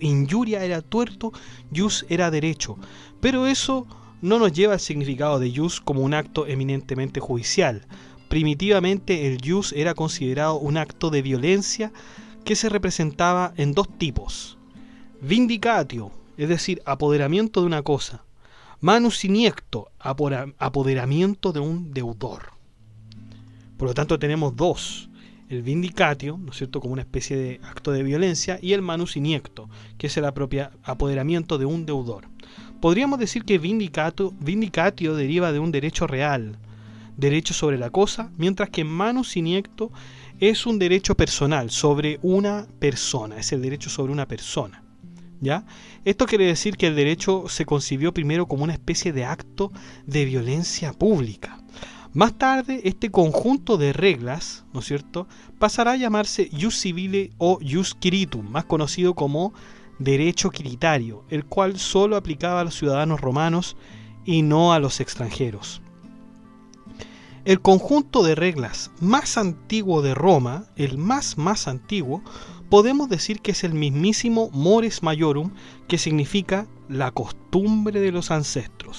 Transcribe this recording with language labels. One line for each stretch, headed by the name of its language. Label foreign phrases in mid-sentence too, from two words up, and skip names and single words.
Spanish: Injuria era tuerto, ius era derecho, pero eso no nos lleva al significado de ius como un acto eminentemente judicial. Primitivamente el ius era considerado un acto de violencia que se representaba en dos tipos: vindicatio, es decir, apoderamiento de una cosa;
Latin: manus iniecto,
Spanish: apoderamiento de un deudor. Por lo tanto tenemos dos: el vindicatio, ¿no es cierto?, como una especie de acto de violencia, y el
Latin: manus iniecto,
Spanish: que es el apoderamiento de un deudor. Podríamos decir que vindicatio deriva de un derecho real, derecho sobre la cosa, mientras que
Latin: manus iniecto
Spanish: es un derecho personal sobre una persona, es el derecho sobre una persona. ¿Ya? Esto quiere decir que el derecho se concibió primero como una especie de acto de violencia pública. Más tarde, este conjunto de reglas, ¿no es cierto?, pasará a llamarse
Latin: ius civile
Spanish: o
Latin: ius quiritum,
Spanish: más conocido como derecho quiritario, el cual solo aplicaba a los ciudadanos romanos y no a los extranjeros. El conjunto de reglas más antiguo de Roma, el más antiguo, podemos decir que es el mismísimo
Latin: mores maiorum,
Spanish: que significa la costumbre de los ancestros.